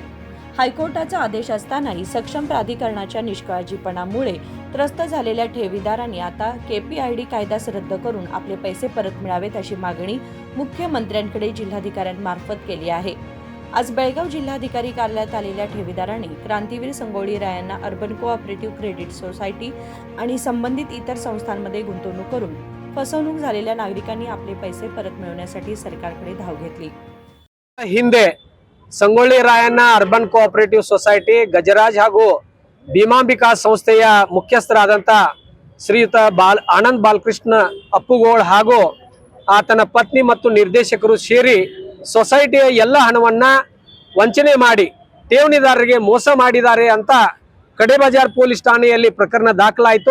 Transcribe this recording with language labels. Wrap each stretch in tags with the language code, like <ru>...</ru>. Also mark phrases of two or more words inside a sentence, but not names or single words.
<mr>हायकोर्टाचा आदेश असतानाही सक्षम प्राधिकरणाच्या निष्काळजीपणामुळे त्रस्त झालेल्या ठेवीदारांनी आता केपीआयडी कायदाच रद्द करून आपले पैसे परत मिळावेत अशी मागणी मुख्यमंत्र्यांकडे जिल्हाधिकाऱ्यांमार्फत केली आहे. आज बेळगाव जिल्हाधिकारी कार्यालयात आलेल्या ठेवीदारांनी क्रांतीवीर संगोळी रायण्णा अर्बन कोऑपरेटिव्ह क्रेडिट सोसायटी आणि संबंधित इतर संस्थांमध्ये गुंतवणूक करून फसवणूक झालेल्या नागरिकांनी आपले पैसे परत मिळवण्यासाठी सरकारकडे धाव घेतली.</mr> <kn>ಹಿಂದೆ ಸಂಗೊಳ್ಳಿ ರಾಯಣ್ಣ ಅರ್ಬನ್ ಕೋಆಪರೇಟಿವ್ ಸೊಸೈಟಿ ಗಜರಾಜ್ ಹಾಗೂ ಭೀಮಾಂಬಿಕಾ ಸಂಸ್ಥೆಯ ಮುಖ್ಯಸ್ಥರಾದಂಥ ಶ್ರೀಯುತ ಆನಂದ್ ಬಾಲಕೃಷ್ಣ ಅಪ್ಪುಗೋಳ್ ಹಾಗೂ ಆತನ ಪತ್ನಿ ಮತ್ತು ನಿರ್ದೇಶಕರು ಸೇರಿ ಸೊಸೈಟಿಯ ಎಲ್ಲ ಹಣವನ್ನ ವಂಚನೆ ಮಾಡಿ ಠೇವಣಿದಾರರಿಗೆ ಮೋಸ ಮಾಡಿದ್ದಾರೆ ಅಂತ ಕಡೆಬಜಾರ್ ಪೊಲೀಸ್ ಠಾಣೆಯಲ್ಲಿ ಪ್ರಕರಣ ದಾಖಲಾಯಿತು.</kn>